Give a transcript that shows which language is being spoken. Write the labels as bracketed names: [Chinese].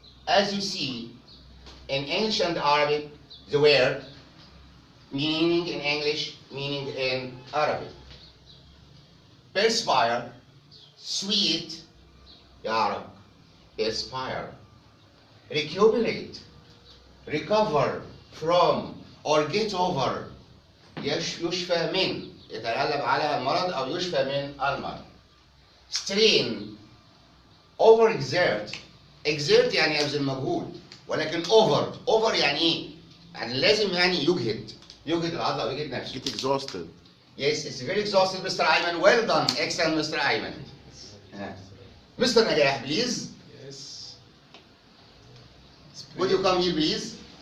[English] As you see, in English and Arabic, the word meaning in English, meaning in Arabic. Perspire, sweet, يعرق, perspire. Recuperate, recover from or get over, [Arabic] يشفى من, يتغلب على المرض أو يشفى من المرض. [English] Strain, overexert, exert [Arabic] يعني يبذل مجهود، ولكن over يعني إيه؟ يعني لازم يعني يجهد العضلة أو يجهد نفسه. [English] Get exhausted. Yes, it's very exhausted, Mr. Ayman. Well done. Excellent, Mr. Ayman. Mr. Najah, please. Yes. Would you come here, please?